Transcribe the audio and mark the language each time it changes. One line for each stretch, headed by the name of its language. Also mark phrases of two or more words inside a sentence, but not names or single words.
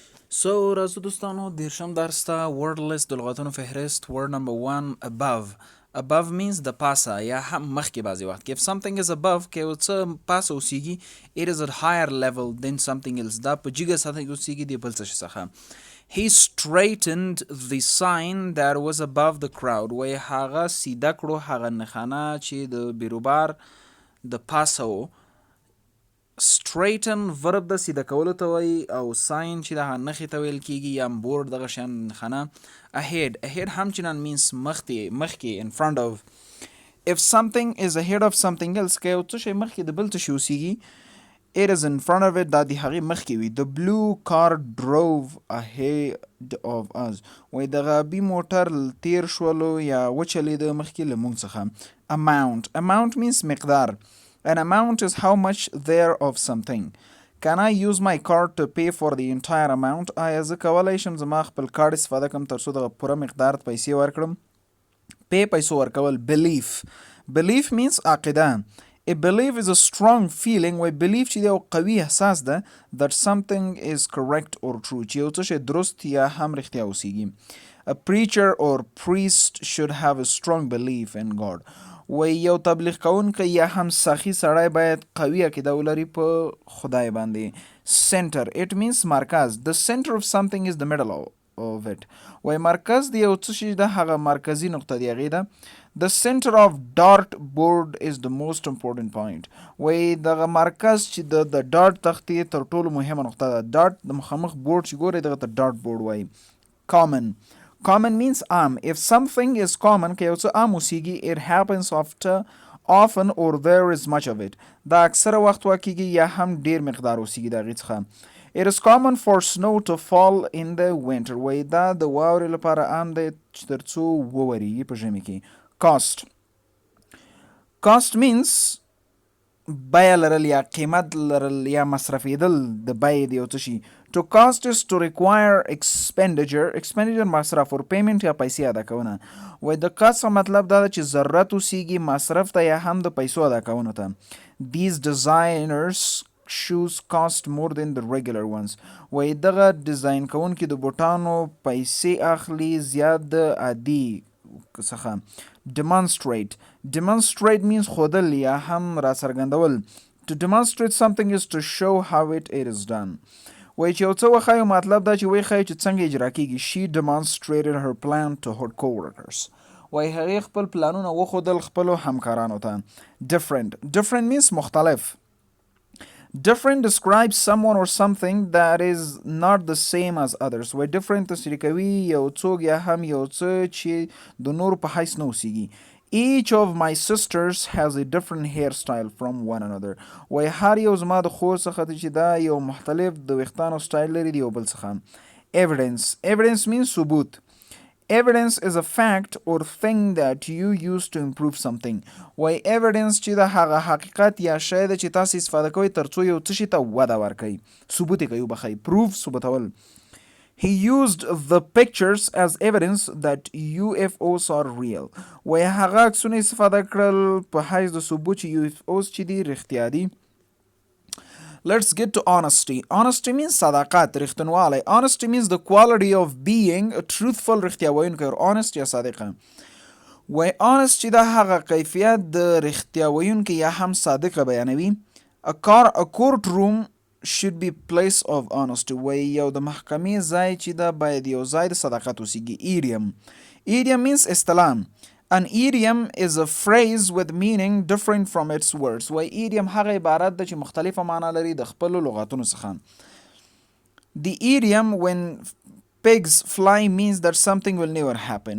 Pashto: سو راځو دوستانو دیرشم درس ته
English: word list
Pashto: د لغتونو فهرست.
English: word number 1 above means
Pashto: د پاسه یا هم مخکې بعضې وخت کې.
English: if something is above
Pashto: که یو څه پاسه اوسیږي
English: it is at higher level than something else.
Pashto: دا په جګه سطح کې اوسیږي د بل څه شي څخه.
English: he straightened the sign that was above the crowd.
Pashto: وایي هغه سیده کړو هغه نښانه چې د بیروبار د پاسه و. straighten verb د سیده کولو ته وایي او sign چې د هغه نښې ته ویل کیږي یا بورډ دغه شیان نښانه.
English: ahead
Pashto: هم چنان
English: means مخکې in front of. if something is ahead of something else
Pashto: که یو څه شی مخکې د بل څه شي اوسیږي
English: it is in front of it
Pashto: دا د هغې مخکې وي.
English: the blue car drove ahead of us.
Pashto: وایي دغه آبي موټر تیر شولو یا وچلېده مخکې له موږ څخه.
English: amount means مقدار. An amount is how much there of something. Can I use my card to pay for the entire amount?
Pashto: آیا زه کولی شم زما خپل کارت استفاده کړم تر څو دغه پوره مقدار پیسې ورکړم؟ پیسو ورکول.
English: belief means عقیده. A belief is a strong feeling where belief
Pashto: چې دی یو قوي احساس ده
English: that something is correct or true
Pashto: چې یو څه شی درست یا هم رښتیا اوسیږي.
English: A preacher or priest should have a strong belief in God.
Pashto: وی یو تبلیغ کوونکی یا هم سخی سړی باید قوي عقیده ولري په خدای باندې.
English: center it means مرکز. the center of something is the middle of it.
Pashto: وی مرکز د یو څه شي د هغه مرکزي نقطه دی هغې ده.
English: the center of dart board is the most important point.
Pashto: وی دغه مرکز چې د ډاټ تختې تر ټولو مهمه نقطه ده. ډاټ د مخامخ بورډ چې ګورئ دغه ته ډاټ بورډ وایي.
English: common means عام. if something is common
Pashto: که یو څه عام اوسیږي
English: it happens often or there is much of it.
Pashto: دا اکثره وخت واقعیږي یا هم ډیر مقدار اوسیږي د هغې څخه.
English: it is common for snow to fall in the winter.
Pashto: وایي دا د واورې لپاره عام دی چې تر څو وورېږي په ژمي کې.
English: cost means
Pashto: بیه لرل یا قیمت لرل یا مصرفېدل د بیې د یو څه شي.
English: to cost is to require expenditure مصرف or payment
Pashto: یا پیسې ادا کونه. وایي د cost مطلب دا ده چې ضرورت اوسیږي مصرف ته یا هم د پیسو ادا کونو ته.
English: these designers shoes cost more than the regular ones.
Pashto: وایي دغه ډیزاین کوونکي د بوټانو پیسې اخلي زیات د عادي څخه.
English: demonstrate means
Pashto: خودل یا هم را څرګندول.
English: to demonstrate something is to show how it is done.
Pashto: وایي چې یو څه وښایو مطلب دا چې ویې ښایي چې څنګه اجرا کیږي.
English: she demonstrated her plan to her co-workers.
Pashto: وایي هغې خپل پلانونه وښودل خپلو همکارانو ته.
English: different means مختلف. different describes someone or something that is not the same as others.
Pashto: وایي different تصریح کوي یو څوک یا هم یو څه چې د نورو په حیث نه اوسیږي.
English: each of my sisters has a different hairstyle from one another.
Pashto: وایي هر یو زما د خور څخه چې دا یو مختلف د ویښتانو سټایل لري د یو بل څخه.
English: evidence means ثبوت. evidence is a fact or thing that you use to improve something.
Pashto: وایي evidence چې د هغه حقیقت یا شی ده چې تاسو استفاده کوئ تر څو یو څه شي ته وده ورکوئ. ثبوت یې کوي وبخئ. proof ثبوتول.
English: He used the pictures as evidence that UFOs are real.
Pashto: وایي هغه عکسونه استفاده کړل په حیث د ثبوت چې UFOs چې دي رښتیا دي.
English: Let's get to honesty. Honesty means
Pashto: صداقت رښتینوالی.
English: Honesty means the quality of being a truthful
Pashto: رښتیا ویونکی
English: or honest
Pashto: یا صادقه. وایي honest چې دا هغه کیفیت د رښتیا ویونکی یا هم صادقه بیانوي.
English: A courtroom should be place of honesty.
Pashto: وایي یو د محکمې ځای چې دا باید یو ځای د صداقت اوسیږي.
English: idiom means اصطلاح. an idiom is a phrase with meaning different from its words.
Pashto: وایي idiom هغه عبارت ده چې مختلفه معنا لري د خپلو لغاتونو څخه.
English: the idiom when pigs fly means that something will never happen.